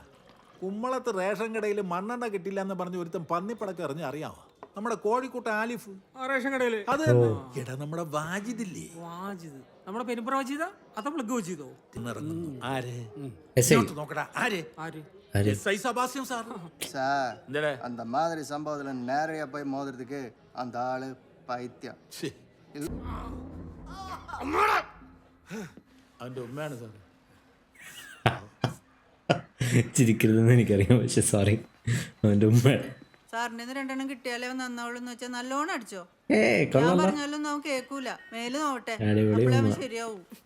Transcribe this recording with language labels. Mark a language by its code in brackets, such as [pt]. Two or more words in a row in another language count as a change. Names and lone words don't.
[ml] കുമ്മളത്ത് റേഷൻ കടയിൽ മണ്ണെണ്ണ കിട്ടില്ല എന്ന് പറഞ്ഞ് ഒരുത്തം പന്നിപ്പടക്കം എറിഞ്ഞ് അറിയാമോ? നമ്മുടെ കോഴിക്കോട്ടെ ആലിഫ് റേഷൻ കടയില്. അത് എടാ നമ്മുടെ വാജിദില്ലേ, നമ്മുടെ പെരുമ്പറ വാജിദ, അത് പ്ലഗ് വെച്ചോ ആര് നോക്കടാ, ആര് SI സെബാസ്റ്റ്യൻ സാർ. [ta] அந்த மாதிரி சம்பவத்துல நேரையா போய் மோதுறதுக்கு அந்த ஆளு பைத்தியம். [ml] അവന്റെ ഉമ്മയാണ് സാർ. ചിരിക്കരുതെന്ന് എനിക്കറിയാം, പക്ഷെ സോറി, അവൻ്റെ ഉമ്മയാണ്. സാറിന് 2 കിട്ടിയാലേ നന്നാവുള്ളൂ വെച്ചാൽ നല്ലോണം അടിച്ചോ. കൊള്ളാം. പറഞ്ഞാലും നമുക്ക് കേൾക്കൂല. മേല് നോട്ടെ, ശരിയാവും.